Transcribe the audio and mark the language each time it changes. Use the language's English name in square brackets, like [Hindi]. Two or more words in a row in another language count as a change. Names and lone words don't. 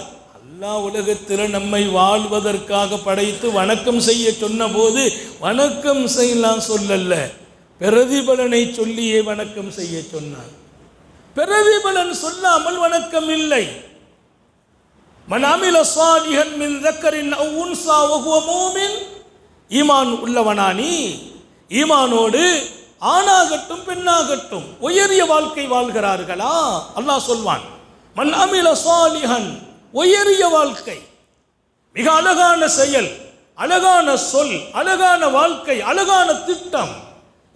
[Tamil] அல்லாஹ் உலகத்தில் நம்மை வாழ்வதற்காக படைத்து வணக்கம் செய்ய சொன்ன போது வணக்கம் செய்யலாம் சொல்லல்ல, பிரதிபலனை சொல்லியே வணக்கம் செய்ய சொன்னார். பிரதிபலன் சொல்லாமல் வணக்கம் இல்லை. [Arabic] من عمل صالحا من ذكرٍ أو أنثى وهو مؤمن, [Tamil] ஈமான் உள்ளவனானி, ஈமானோடு ஆணாகட்டும் பெண்ணாகட்டும் உயரிய வாழ்க்கை வாழ்கிறார்களா? அல்லாஹ் சொல்வான், [Arabic] من عمل صالحا, [Tamil] உயரிய வாழ்க்கை, மிக அழகான செயல், அழகான சொல், அழகான வாழ்க்கை, அழகான திட்டம்.